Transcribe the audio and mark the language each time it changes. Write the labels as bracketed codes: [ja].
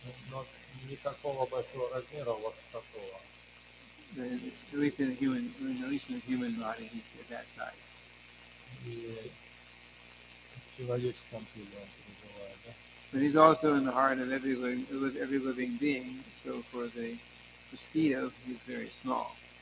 [ru] Но не такого большого размера, вот такого. [en] At least in the human body, he's at that size. [ru] И в человеческом теле он пребывает, да? [en] But he's also in the heart of every living being. So for the mosquito, he's very small.